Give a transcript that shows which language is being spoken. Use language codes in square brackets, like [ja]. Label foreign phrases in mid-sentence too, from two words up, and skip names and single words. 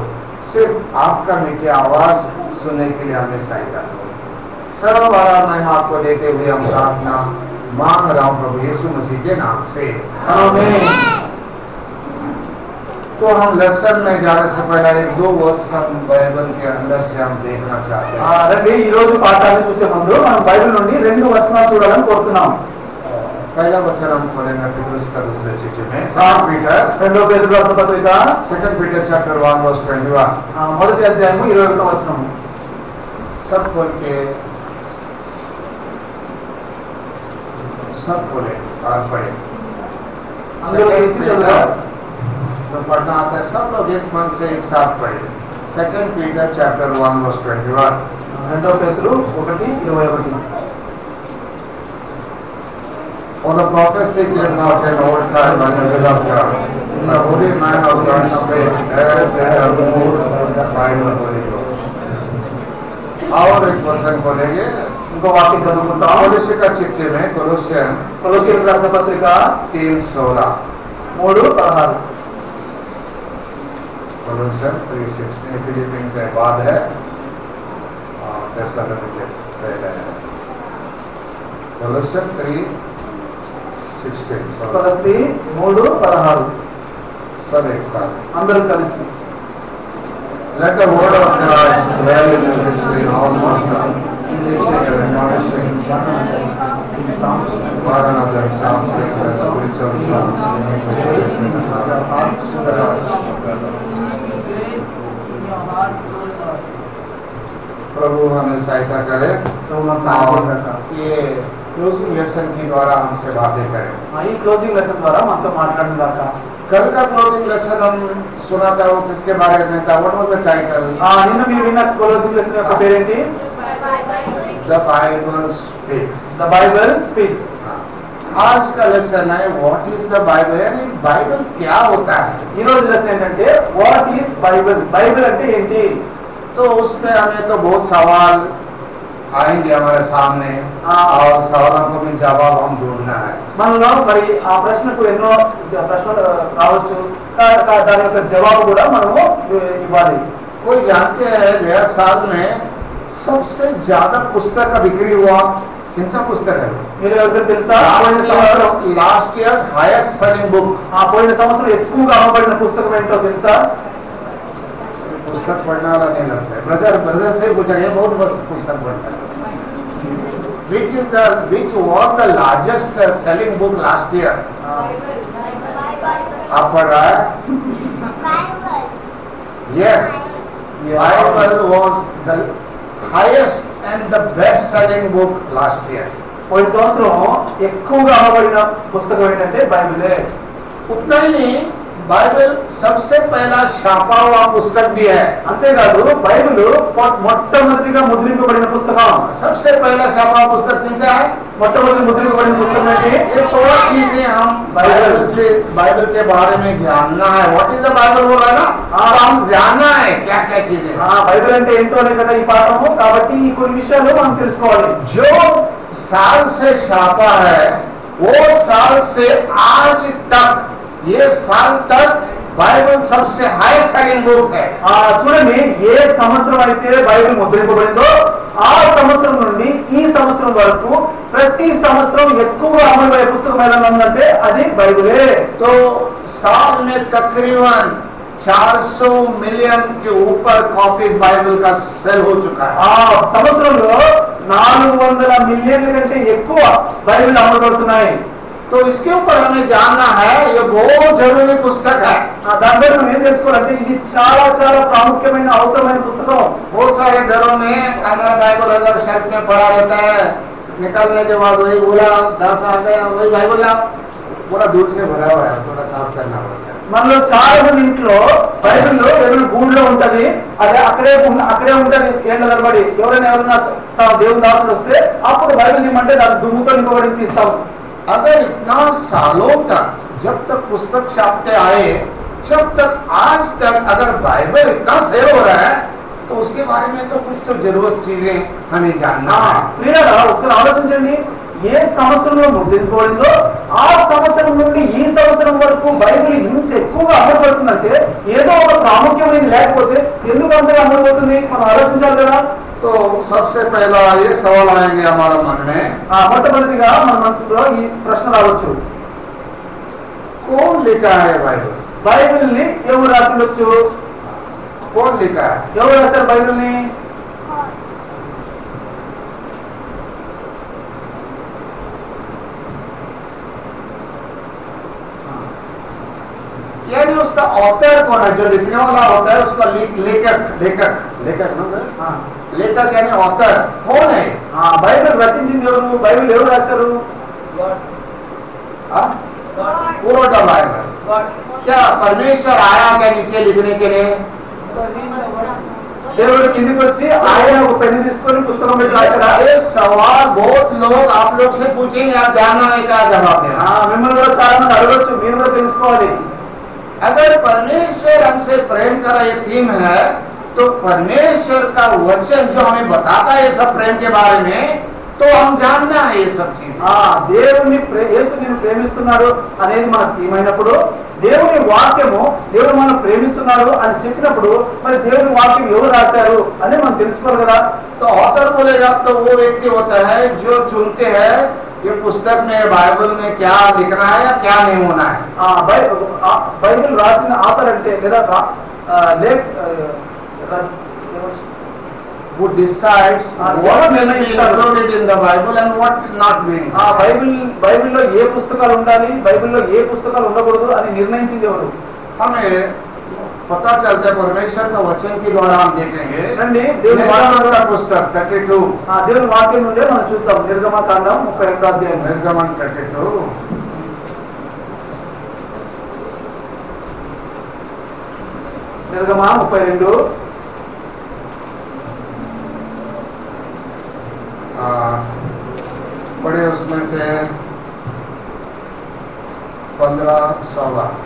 [hi] सिर्फ आपका मीठी आवाज सुनने के लिए हमें सहायता करो। सब आराम मैं आपको देते हुए हम प्रार्थना मांग रहा हूँ प्रभु यीशु मसीह के नाम से, आमीन। तो हम लेसन में जाने से पहले एक दो वर्ष हम बाइबल के अंदर से हम देखना चाहते हैं। [te] రండి ఈ రోజు పాఠాన్ని చూసే ముందు మనం బైబిల్ నుండి 2 వచనాలు చూడాలని కోరుతున్నాం. [hi] पहला वचन हम पढ़ेंगे पीतरुस का दूसरे चिट्ठी में, सेकंड पीटर [te] రాసిన పత్రిక [en] Second Peter chapter 1 verse 21. [te] మొదటి అధ్యాయము 21వ వచనం. [hi] सब खोल के सब खोले और पढ़े। तो पढ़ना आता है सब लोग एक मन से एक साथ पढ़े। [en] Second Peter chapter 1 verse 21. [te] రెండవ పేతురు 1:21. [en] For the prophecy came not in old time by the will of God, the holy man of God spake as they are moved by the Holy Ghost. [hi] और एक वचन खोलेंगे [te] ఇంకో వాక్యం చదువుకుంటాం. [hi] कोलोस्य का चिट्ठी में कोलोसियन [te] కొలొస్సీయులకు రాసిన పత్రిక 3:16 3:16. [hi] कोलोसियन 3:16 फिलिपिन के बाद है थेसलोनिके पहले है कोलोसियन 3:16 [te] కొలొస్సీ 3:16. [hi] सब एक साथ [te] అందరూ కలిసి [en] let the word of Christ dwell in your history all mortal teaching and admonishing one another psalms and spiritual songs singing with grace in the heart. [hi] प्रभु हमें सहायता करे ये [en] closing lesson [hi] के द्वारा हमसे बातें करें. [te] ఈ [en] closing lesson [te] ద్వారా మనతో మాట్లాడిన దాకా [hi] कल का [en] closing lesson [hi] हम सुना था, वो किसके बारे में था? [en] What was the title? [te] నిన్న మీరు విన్న [en] closing lesson [te] యొక్క పేరేంటి? [en] The Bible Speaks. The Bible Speaks. [hi] आज का लेसन है [en] What is the Bible, [hi] यानी बाइबल क्या होता है. [te] ఈ రోజు లెసన్ ఏంటంటే [en] What is Bible, [te] బైబిల్ అంటే ఏంటి. [hi] तो उसमें हमें तो बहुत सवाल आएंगे हमारे सामने और सवालों को भी जवाब हम ढूंढना है. [te] మనలో మరి ఆ ప్రశ్నకు ఎన్నో ప్రశ్నలు రావచ్చు, దాని యొక్క జవాబు కూడా మనము ఇవ్వాలి. [hi] कोई जानते हैं गया साल में सबसे ज्यादा पुस्तक का बिक्री हुआ कौन सा पुस्तक है? [te] మీరు ఎవరికి తెలుసా? [en] Last year highest selling book. [te] పోయిన సంవత్సరం ఎక్కువగా అమ్మబడిన పుస్తకం ఏంటో తెలుసా? [hi] पुस्तक पढ़ने वाला नहीं लगता है. ब्रदर से पूछा ये बहुत मस्त पुस्तक पढ़ता है. [en] which was the largest selling book last year? [hi] आप पढ़ रहा है? [en] Yes. Bible was the highest and the best selling book last year. [te] పోయిన సంవత్సరం ఎక్కువగా అమ్మబడిన పుస్తకం ఏంటంటే బైబిలే. [hi] उतना ही नहीं, बाइबल सबसे पहला छापा हुआ पुस्तक भी है. [te] అంతేకాదు బైబిల్ మొట్టమొదటిగా ముద్రింపబడిన పుస్తకం. [hi] सबसे पहला छापा हुआ पुस्तक कौन सा है? [te] మొట్టమొదటి ముద్రింపబడిన పుస్తకం ఏంటి? [hi] ये थोड़ा चीजें हम बाइबल के बारे में जानना है. [en] What is the Bible [hi] बोल रहा है ना, हम जानना है क्या क्या चीजें. [te] బైబిల్ అంటే ఏంటో అనే కదా ఈ పాఠము. కాబట్టి ఈ కొన్ని విషయాలు మనం తెలుసుకోవాలి. [hi] जो साल से छापा है वो साल से आज तक, ये साल तक बाइबल सबसे [en] high selling book [hi] है. [te] చూడండి, ఏ సంవత్సరం అయితే బైబిల్ ముద్రింపబడిందో ఆ సంవత్సరం నుండి ఈ సంవత్సరం వరకు ప్రతి సంవత్సరం ఎక్కువగా అమలయ్యే పుస్తకం ఏదైనా ఉందంటే అది బైబిలే. [hi] तो साल में तकरीबन 400 मिलियन के ऊपर कॉपीज बाइबल का सेल हो चुका है. [te] సంవత్సరంలో 400 మిలియన్ల కంటే ఎక్కువ బైబిల్ అమలుపడుతున్నాయి. [hi] तो इसके ऊपर हमें जानना है, ये बहुत जरूरी पुस्तक है. [te] దాని ద్వారా మనం ఏం తెలుసుకోవాలంటే ఇది చాలా చాలా ప్రాముఖ్యమైన అవసరమైన పుస్తకం. [hi] बहुत सारे घरों में हमारा बाइबल अगर शेल्फ में पड़ा रहता है, निकलने के बाद वही बोला 10 आ गया वही बाइबल आप पूरा दूर से भरा हुआ है, थोड़ा साफ करना पड़ता है. [te] మనలో చాలా మంది ఇంట్లో బైబిల్లో ఏదైనా గూడులో ఉంటది, అదే అక్కడే ఉంటది ఏళ్ళ తరబడి. ఎవరైనా దేవుని దాసులు వస్తే అప్పుడు బైబిల్ ఇవ్వమంటే దాని దుమ్ముతో నింపబడి తీస్తాం. [hi] अगर इतना सालों तक जब तक पुस्तक छापते आए, जब तक आज तक अगर बाइबल इतना सेव हो रहा है तो उसके बारे में तो कुछ तो जरूरत चीजें हमें जानना है. [te] ప్రియులారా, ఒకసారి ఆలోచించండి. ఏ సంవత్సరంలో ముద్రించబడిందో ఆ సంవత్సరం నుండి ఈ సంవత్సరం వరకు బైబిల్ ఇంత ఎక్కువగా అమలుపడుతుందంటే ఏదో ఒక ప్రాముఖ్యమైనది లేకపోతే ఎందుకు అంతగా అమలుపోతుంది మనం ఆలోచించాలి కదా. [hi] तो सबसे पहला ये सवाल आएंगे हमारा मन में, [te] మొట్టమొదటిగా మన మనసులో ఈ ప్రశ్న రావచ్చు, [hi] कौन लिखा है बाइबल? [te] బైబిల్ ని ఎవరు రాసి ఉండొచ్చు? [hi] कौन लिखा है? [te] ఎవరు రాశారు బైబిల్ ని? [hi] यानी उसका ऑथर कौन है? जो लिखने वाला होता है उसका लेखक ना, लेखक यानी ऑथर कौन है? [te] బైబిల్ రచించింది ఎవరు? బైబిల్ ఎవరు రాశారు? [hi] पूरा [en] the Bible. [hi] क्या परमेश्वर आया क्या नीचे लिखने के लिए? [te] దేవుడు కిందికి వచ్చి ఆయన ఒక పెన్ను తీసుకొని పుస్తకం పెట్టి రాశారా? [hi] ये सवाल बहुत लोग आप लोग से पूछेंगे, आप जानना है क्या जवाब देना. [te] మిమ్మల్ని కూడా చాలా మంది అడగొచ్చు, మీరు కూడా తెలుసుకోవాలి. [hi] अगर परमेश्वर हमसे प्रेम का ये थीम है तो परमेश्वर का वचन जो हमें बताता है ये सब प्रेम के बारे में, तो हम जानना है ये सब चीज। [te] దేవుని యేసు నిన్ను ప్రేమిస్తున్నాడు అనేది మనకు తీమైనప్పుడు, దేవుని వాక్యము దేవుడు మనం ప్రేమిస్తున్నాడు అని చెప్పినప్పుడు మరి దేవుని వాక్యం ఎవరు రాశారు అని మనం తెలుసుకోవాలి కదా। [hi] तो ऑथर बोलेगा तो वो व्यक्ति होता है जो चुनते हैं ये पुस्तक में बाइबल में क्या लिखना है या क्या नहीं होना है। [te] బైబిల్ రాసిన ఆథర్ అంటే లేదా [en] who decides what will be included in the Bible and what not be। [te] బైబిల్లో ఏ పుస్తకాలు ఉండాలి, బైబిల్లో ఏ పుస్తకాలు ఉండకూడదు అని నిర్ణయించింది ఎవరు? [hi] हमें पता चलता है परमेश्वर का वचन के द्वारा हम देखेंगे। निर्गमन का पुस्तक 32 [te] దేవుని వాక్యం నుండే మనం చూద్దాం। నిర్గమకాండం 32వ అధ్యాయం। [hi] निर्गमन 32 [te] నిర్గమ 32 [hi] बड़े उसमें से 15-16